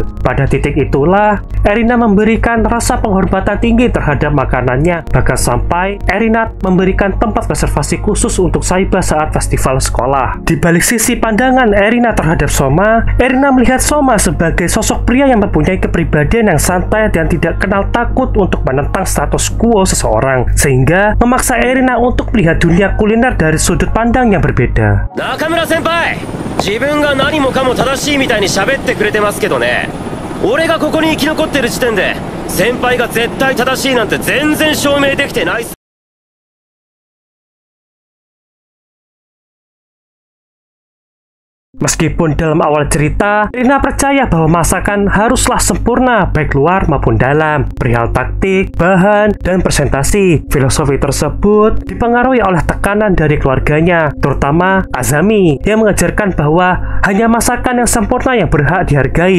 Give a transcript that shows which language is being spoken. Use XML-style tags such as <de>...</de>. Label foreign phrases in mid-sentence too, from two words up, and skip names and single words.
<id>Pada titik itulah, Erina memberikan rasa penghormatan tinggi terhadap makanannya, bahkan sampai Erina memberikan tempat reservasi khusus untuk Saiba saat festival sekolah. Di balik sisi pandangan Erina terhadap Soma, Erina melihat Soma sebagai sosok pria yang mempunyai kepribadian yang santai dan tidak kenal takut untuk menentang status quo seseorang, sehingga memaksa Erina untuk melihat dunia kuliner dari sudut pandang yang berbeda. Nakamura senpai,</id> <ja>自分が何もかも正しいみたいに喋ってくれてますけどね。俺がここに生き残ってる時点で、先輩が絶対正しいなんて全然証明できてないっす。</ja> <id>Meskipun dalam awal cerita, Erina percaya bahwa masakan haruslah sempurna baik luar maupun dalam, perihal taktik, bahan, dan presentasi. Filosofi tersebut dipengaruhi oleh tekanan dari keluarganya, terutama Azami, yang mengajarkan bahwa hanya masakan yang sempurna yang berhak dihargai.</id>